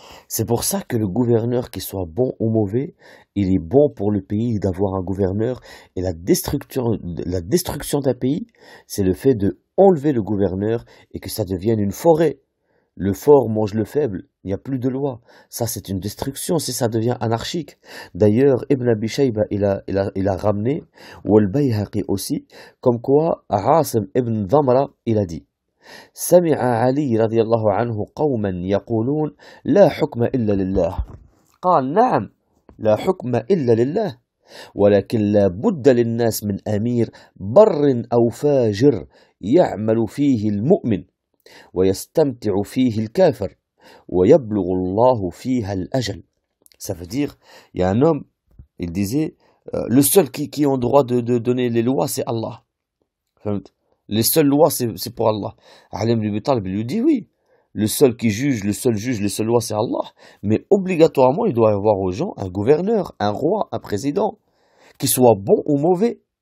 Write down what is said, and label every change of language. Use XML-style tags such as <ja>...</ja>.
<fr>C'est pour ça que le gouverneur, qu'il soit bon ou mauvais, il est bon pour le pays d'avoir un gouverneur. Et la destruction d'un pays, c'est le fait de enlever le gouverneur et que ça devienne une forêt. Le fort mange le faible, il n'y a plus de loi. Ça, c'est une destruction si ça devient anarchique. D'ailleurs, Ibn Abi Shayba, il a ramené, ou Al-Bayhaqi aussi, comme quoi Asim ibn Dhamra, il a dit:</fr> <ar>سمع علي رضي الله عنه قوما يقولون لا حكم إلا لله قال نعم لا حكم إلا لله ولكن لا بد للناس من أمير بر أو فاجر يعمل فيه المؤمن ويستمتع فيه الكافر ويبلغ الله فيها الأجل.</ar> <fr>Ça veut dire, il y a un homme, il disait, le seul qui a le droit de donner les lois, c'est Allah. Les seules lois, c'est pour Allah. Ali ibn Abi Talib lui dit oui. Le seul qui juge, le seul juge, les seules lois, c'est Allah. Mais obligatoirement, il doit y avoir aux gens un gouverneur, un roi, un président, qui soit bon ou mauvais.</fr>